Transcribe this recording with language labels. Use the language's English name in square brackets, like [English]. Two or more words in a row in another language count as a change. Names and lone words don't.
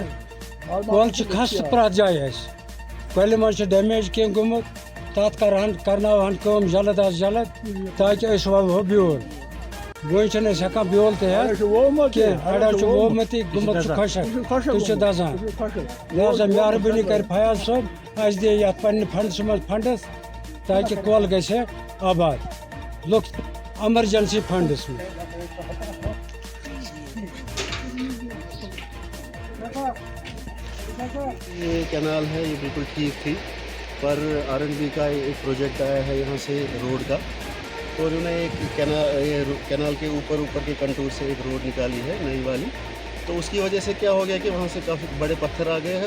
[Kashmiri] کۄل چھِ خاص پرٛٮ۪تھ جایہِ اَسہِ کۄلہِ منٛز چھُ ڈیمیج کینٛہہ گوٚمُت تَتھ کرناوہن کٲم [Urdu] جلد از جلد [Kashmiri] تاکہِ أسۍ وَوہو بیول وۄنۍ چھِنہٕ أسۍ ہٮ۪کان بیول تہِ ہٮ۪تھ کینٛہہ اَڑٮ۪ن چھُ ووٚمُت تہِ گوٚمُت چھُ خۄشک تہِ چھُ دَزان لہذا مہربٲنی کَرِ فیاض صٲب اَسہِ دِ یَتھ پنٛنہِ فنڈسہٕ منٛز فنڈٕس تاکہِ کۄل گژھِ ہے آباد لُکھ ایمرجنسی فنڈس منٛز [Urdu] یہ کینال ہے یہ بالکل ٹھیک تھی پر آر این بی کا ایک پروجیکٹ آیا ہے یہاں سے روڈ کا تو انہوں نے ایک کینال کے اوپر کے کنٹور سے ایک روڈ نکالی ہے نئی والی تو اس کی وجہ سے کیا ہو گیا کہ وہاں سے کافی بڑے پتھر آ گئے ہیں